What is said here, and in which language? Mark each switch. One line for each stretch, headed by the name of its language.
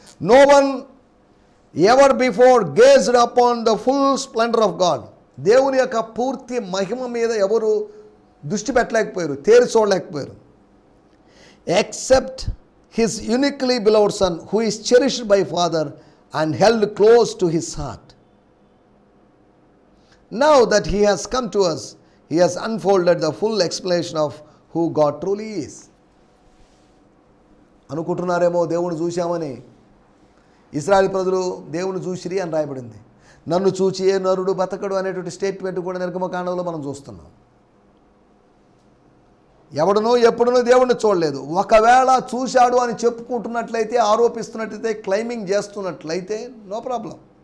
English: No one ever before gazed upon the full splendour of God.
Telugu: దేవుని యొక్క పూర్తి మహిమ మీద ఎవరు దృష్టి పెట్టలేకపోయారు, తేరి చూడలేకపోయారు.
English: Except his uniquely beloved son who is cherished by father and held close to his heart. Now that he has come to us, he has unfolded the full explanation of who God truly is.
Telugu: అనుకుంటున్నారేమో దేవుని చూశామని. ఇశ్రాయేలు ప్రజలు దేవుని చూసిరి అని రాయబడింది. నన్ను చూచి ఏ నరుడు బతకడు అనేటువంటి స్టేట్మెంట్ కూడా నిర్గమకాండంలో మనం చూస్తున్నాం. ఎవడనో ఎప్పుడునో దేవుడిని చూడలేదు. ఒకవేళ చూశాడు అని చెప్పుకుంటున్నట్లయితే, ఆరోపిస్తున్నట్లయితే, క్లైమింగ్ చేస్తున్నట్లయితే నో ప్రాబ్లం.